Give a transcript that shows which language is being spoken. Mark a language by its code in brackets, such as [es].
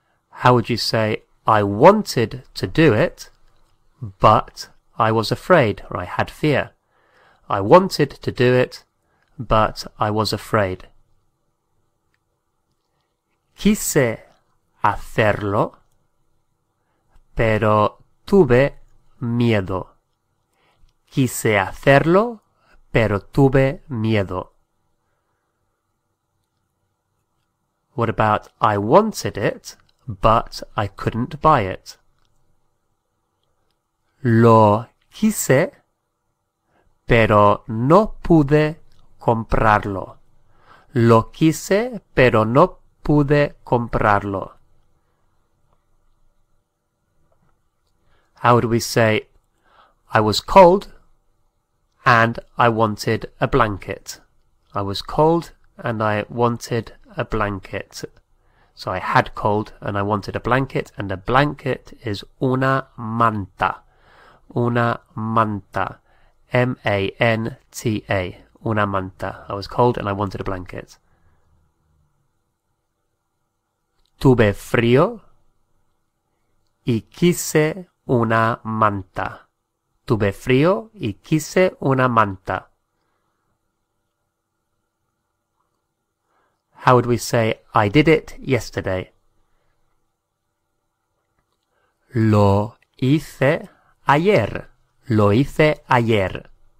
[en] How would you say, I wanted to do it, but I was afraid, or I had fear. I wanted to do it, but I was afraid. [es] Quise hacerlo, pero tuve miedo. Quise hacerlo, pero tuve miedo. [en] What about I wanted it, but I couldn't buy it? [es] Lo quise, pero no pude comprarlo. Lo quise, pero no pude comprarlo. [en] How would we say, I was cold and I wanted a blanket? I was cold and I wanted a blanket. So I had cold and I wanted a blanket, and a blanket is [es] una manta. Una manta. M-A-N-T-A. Una manta. [en] I was cold and I wanted a blanket. [es] Tuve frío y quise una manta. Tuve frío y quise una manta. [en] How would we say, I did it yesterday? [es] Lo hice ayer. Lo hice ayer.